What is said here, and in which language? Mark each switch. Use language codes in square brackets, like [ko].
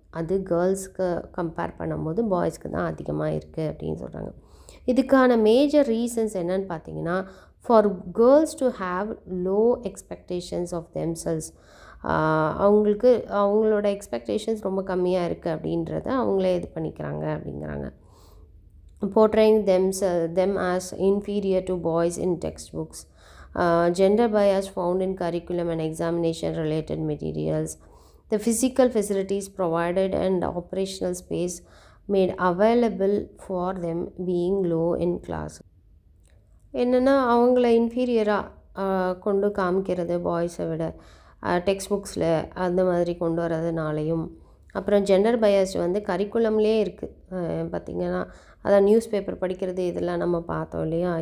[ta] அது கேர்ள்ஸ்க்கு கம்பேர் பண்ணும்போது பாய்ஸ்க்கு தான் அதிகமாக இருக்குது அப்படின்னு சொல்கிறாங்க. இதுக்கான மேஜர் ரீசன்ஸ் என்னன்னு பார்த்தீங்கன்னா, [en] for girls to have low expectations of themselves, [ta] அவங்களுக்கு அவங்களோட எக்ஸ்பெக்டேஷன்ஸ் ரொம்ப கம்மியாக இருக்குது அப்படின்றத அவங்களே இது பண்ணிக்கிறாங்க அப்படிங்கிறாங்க. [en] portraying them as inferior to boys in textbooks, gender bias found in curriculum and examination related materials, the physical facilities provided and operational space made available for them being low in class. [ta] என்னென்னா அவங்கள இன்ஃபீரியராக கொண்டு காமிக்கிறது பாய்ஸை விட text புக்ஸில் அந்த மாதிரி கொண்டு வரதுனாலையும், அப்புறம் gender bias வந்து கரிக்குலம்லேயே இருக்குது. பார்த்திங்கன்னா அதான் நியூஸ் பேப்பர் படிக்கிறது இதெல்லாம் நம்ம பார்த்தோம் இல்லையா.